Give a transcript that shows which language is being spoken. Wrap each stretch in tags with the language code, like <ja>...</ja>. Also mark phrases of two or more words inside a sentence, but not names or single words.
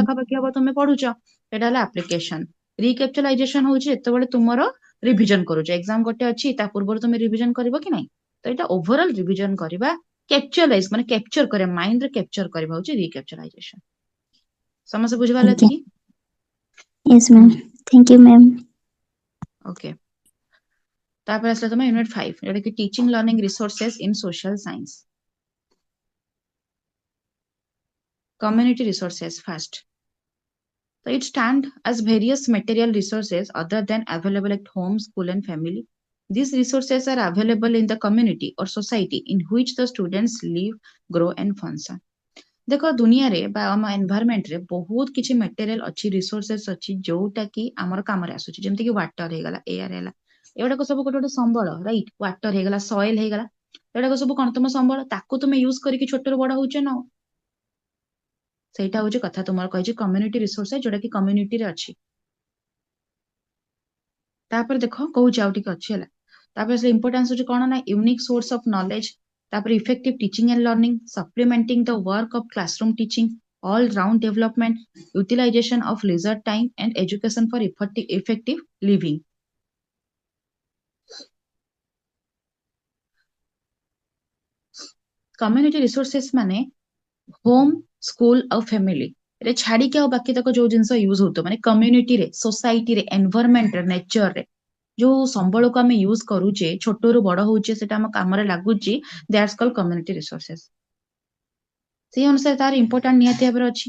<or>ଏକ୍ସାମ ପାଖାପାଖି ହବ ତମେ ପଢୁଛ ସେଇଟା ହେଲା ଆପ୍ଲିକେସନ। ରିକାପିଚୁଲାଇଜେସନ ହଉଛି ଯେତେବେଳେ ତୁମର ରିଭିଜନ କରୁଛ ଏକ୍ସାମ ଗୋଟେ ଅଛି ତା ପୂର୍ବରୁ ତମେ ରିଭିଜନ କରିବ କି ନାଇଁ ତ ଏଇଟା</or> <en>overall revision</en> <or>କରିବା କ୍ୟାପଚୁଆଲାଇଜ ମାନେ କ୍ୟାପଚର କରିବା ମାଇଣ୍ଡରେ କ୍ୟାପଚର କରିବା ହଉଛି ରିକାପଚୁଲାଇଜେସନ। ସମସ୍ତେ ବୁଝିପାରିଲ ଆଜ୍ଞା ଏତିକି?</or> <en>ୟେସ୍ ହୁଁ ma'am thank you ma'am.</en> <or>ଓକେ ତାପରେ ଆସିଲା ତମେ ୟୁନିଟ୍ 5 ଯୋଉଟା କି</or> <en>teaching learning resources in social science. Community resources first. So it stand as various material resources other than available at home, school and family. These resources are available in the community or society in which the students live, grow and function.</en> <or>ଦେଖ ଦୁନିଆରେ ବା ଆମ ଏନଭାୟରମେଣ୍ଟରେ ବହୁତ କିଛି ମେଟେରିଆଲ ଅଛି ରିସୋର୍ସେସ ଅଛି ଯୋଉଟା କି ଆମର କାମରେ ଆସୁଛି ଯେମିତି କି ୱାଟର ହେଇଗଲା ଏୟାର ହେଲା ଏଗୁଡାକ ସବୁ ଗୋଟେ ଗୋଟେ ସମ୍ବଳ</or> <en>right water</en> <or>ହେଇଗଲା ସଏଲ ହେଇଗଲା ଏଗୁଡାକ ସବୁ କଣ ତମ ସମ୍ବଳ ତାକୁ ତୁମେ ୟୁଜ କରିକି ଛୋଟରୁ ବଡ ହଉଛ ନା ସେଇଟା ହଉଛି କଥା ତୁମର କହିଛି</or> <en>community resource</en> <or>ଯୋଉଟା କି କମ୍ୟୁନିଟିରେ ଅଛି। ତାପରେ ଦେଖ କହୁଛି ଆଉ ଟିକେ ଅଛି ହେଲା ତାପରେ ସେ ଇମ୍ପୋର୍ଟାନ୍ସ ହଉଛି କଣ ନା</or> <en>unique source of knowledge</en> <or>ତାପରେ</or> <en>effective teaching and learning supplementing the work of classroom teaching all round development, utilization of leisure time and education for effective living. Community resources</en> <or>ମାନେ</or> <en>home school</en> <or>ଆଉ ଫ୍ୟାମିଲି ରେ ଛାଡିକି ଆଉ ବାକି ତକ ଯୋଉ ଜିନିଷ ୟୁଜ ହଉଥିବ ମାନେ କମ୍ୟୁନିଟିରେ ସୋସାଇଟିରେ ଏନଭାରମେଣ୍ଟରେ ନେଚରରେ ଯୋଉ ସମ୍ବଳକୁ ଆମେ ୟୁଜ କରୁଛେ ଛୋଟରୁ ବଡ ହଉଛେ ସେଟା ଆମ କାମରେ ଲାଗୁଛି</or> <en>that's called community resources.</en> <or>ସେଇ ଅନୁସାରେ ତାର ଇମ୍ପୋର୍ଟାଣ୍ଟ ନିହାତି ଭାବରେ ଅଛି।</or>